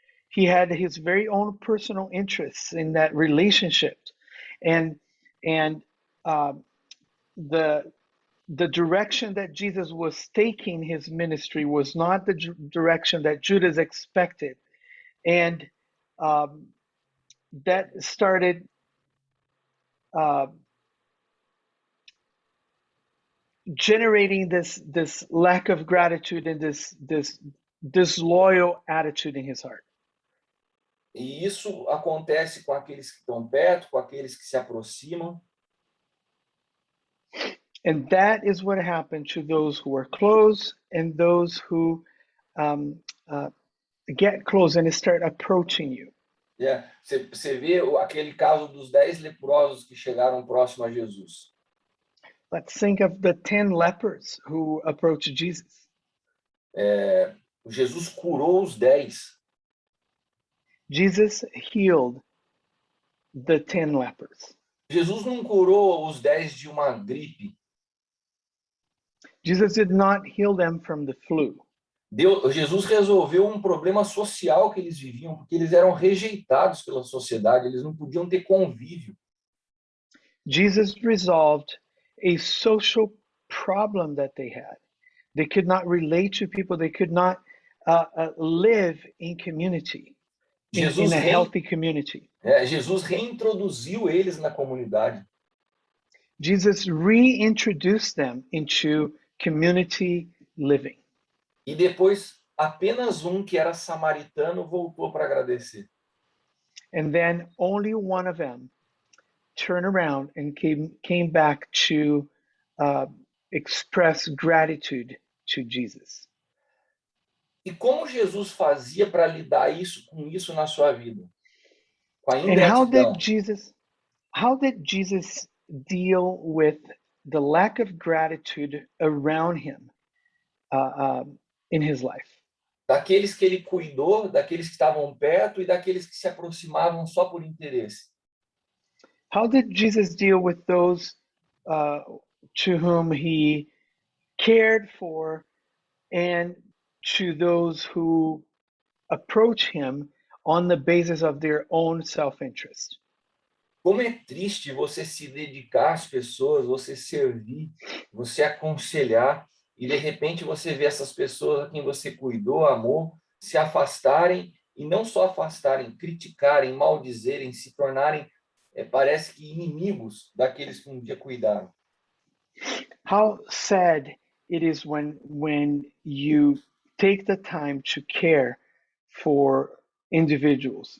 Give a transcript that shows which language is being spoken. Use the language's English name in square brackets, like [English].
[English] He had his very own personal interests in that relationship, and the direction that Jesus was taking his ministry was not the direction that Judas expected, and that started generating this lack of gratitude and this disloyal attitude in his heart. [Portuguese] E isso acontece com aqueles que estão perto, com aqueles que se aproximam. [English] And that is what happened to those who are close and those who get close and start approaching you. [Portuguese] Você vê aquele caso dos 10 leprosos que chegaram próximo a Jesus. [English] Let's think of the 10 lepers who approached Jesus. [Portuguese] Jesus curou os 10. [English] Jesus healed the 10 lepers. [Portuguese] Jesus não curou os 10 de uma gripe. [English] Jesus did not heal them from the flu. [Portuguese] Jesus resolveu um problema social que eles viviam, porque eles eram rejeitados pela sociedade, eles não podiam ter convívio. [English] Jesus resolved a social problem that they had. They could not relate to people. They could not live in community, in a healthy community. [Portuguese] Jesus reintroduziu eles na comunidade. [English] Jesus reintroduced them into community living. [Portuguese] E depois, apenas um que era samaritano voltou para agradecer. [English] And then only one of them turned around and came back to express gratitude to Jesus. [Portuguese] E como Jesus fazia para lidar com isso na sua vida? Com a [English] And how [Portuguese] ingratidão. [English] did Jesus deal with the lack of gratitude around him in his life? [Portuguese] Daqueles que ele cuidou, daqueles que estavam perto e daqueles que se aproximavam só por interesse. [English] How did Jesus deal with those to whom he cared for and to those who approach him on the basis of their own self-interest? [Portuguese] Como é triste você se dedicar às pessoas, você servir, você aconselhar, e de repente você vê essas pessoas a quem você cuidou, amou, se afastarem, e não só afastarem, criticarem, maldizerem, se tornarem, parece que inimigos daqueles que um dia cuidaram. [English] How sad it is when you take the time to care for individuals.